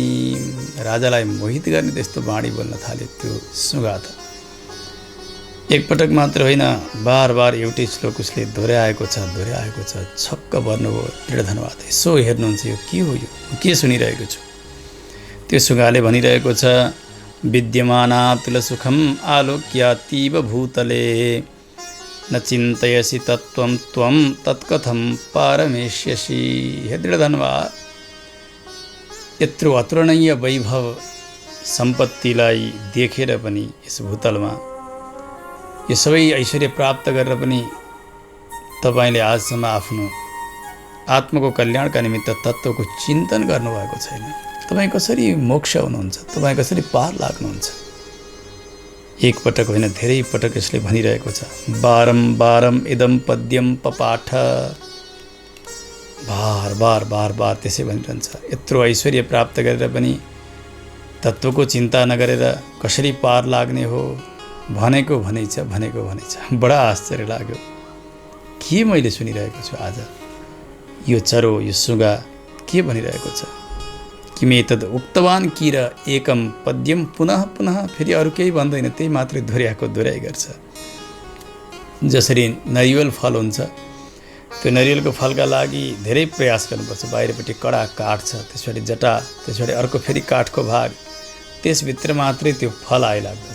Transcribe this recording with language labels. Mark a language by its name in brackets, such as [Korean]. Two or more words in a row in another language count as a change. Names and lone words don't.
[Nepali] राजालाई मोहित गर्ने त्यस्तो बाणी बोल्न थाल्यो त्यो सुगा त। एकपटक मात्र होइन, बार बार एउटै श्लोक उसले दोहोऱ्याएको छ। छक्क पर्नुभयो दृढधनुवा। यसो हेर्नुहुन्छ, यो के हो, यो के सुनिरहेको छु? त्यो सुगाले भनिरहेको छ, [Sanskrit] विद्यमानातुल सुखम आलोक्यातीव भूतले न चिन्तयसि तत्त्वं त्वं तत्कथं पारमेष्यसि। [Nepali] हे दृढधनुवा, यत्रो अतुलनीय वैभव सम्पत्तिलाई देखेर पनि यस भूतलमा यो सबै ऐश्वर्य प्राप्त गरेर पनि तपाईले आजसम्म आफ्नो आत्माको कल्याणका निमित्त तत्त्वको चिन्तन गर्नुभएको छैन। तपाईँ कसरी मोक्ष हुनुहुन्छ? तपाईँ कसरी पार लाग्नुहुन्छ? एक पटक होइन, धेरै पटक यसले भनिरहेको छ। [Sanskrit] बारम्बारम इदम पद्यम पपाठ। [Nepali] बार बार बार बार त्यसै भनिरहन्छ। यत्रो ऐश्वर्य प्राप्त गरेर पनि तत्त्वको चिन्ता नगरेर कसरी पार लाग्ने हो? भनेको भनेछ। बडा आश्चर्य लाग्यो। के मैले सुनिरहेको छु आज? यो चरो, यो सुगा के भनिरहेको छ? [Sanskrit] किमे तद उक्तवान किर एकम पद्यम पुनः पुनः। [Nepali] फेरि अरू केही भन्दैन, त्यही मात्रै दोहोऱ्याइ गर्छ। जसरी नरिवल फल हुन्छ, त्यो नरिवलको फलका लागि धेरै प्रयास गर्नुपर्छ। बाहिरपट्टि कडा काठ छ, त्यसपछि जटा, त्यसपछि अर्को फेरि काठको भाग, त्यसभित्र मात्रै त्यो फल आइलाग्दछ।